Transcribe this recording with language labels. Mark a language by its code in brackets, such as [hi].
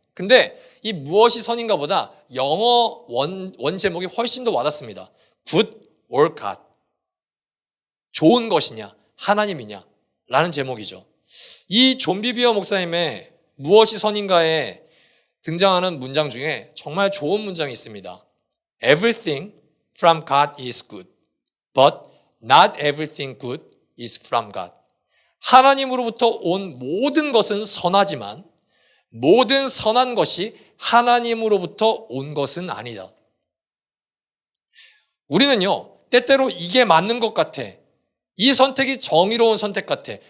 [ko] 근데 이 무엇이 선인가보다 영어 원 제목이 훨씬 더 와닿습니다. [en] Good or God. [ko] 좋은 것이냐 하나님이냐 라는 제목이죠. 이 존 비비어 목사님의 무엇이 선인가에 등장하는 문장 중에 정말 좋은 문장이 있습니다. [en] Everything from God is good, but not everything good is from God. [ko] 하나님으로부터 온 모든 것은 선하지만 모든 선한 것이 하나님으로부터 온 것은 아니다. 우리는요, 때때로 이게 맞는 것 같아. 이 선택이 정의로운 선택 같아.